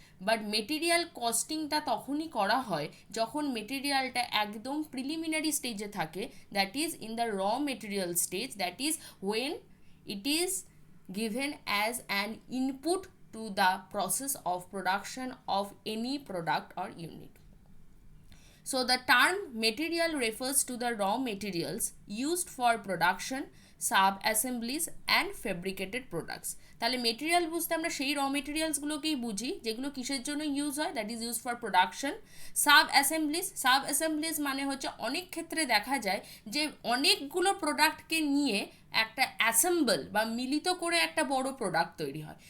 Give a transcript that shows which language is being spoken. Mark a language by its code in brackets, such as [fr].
[bn] But material কস্টিংটা তখনই করা হয় যখন মেটেরিয়ালটা একদম প্রিলিমিনারি স্টেজে থাকে, [en] That is in the raw material stage, that is when it is given as an input to the process of production of any product or unit. So the term material refers to the raw materials used for production, sub-assemblies and fabricated products. [bn] তাহলে material বুঝতে আমরা সেই র মেটেরিয়ালসগুলোকেই বুঝি যেগুলো কিসের জন্য use হয়, [en] That is use for production. [bn] Sub মানে হচ্ছে অনেক ক্ষেত্রে দেখা যায় যে অনেকগুলো প্রোডাক্টকে নিয়ে একটা অ্যাসেম্বল বা মিলিত করে একটা বড় প্রোডাক্ট তৈরি হয়।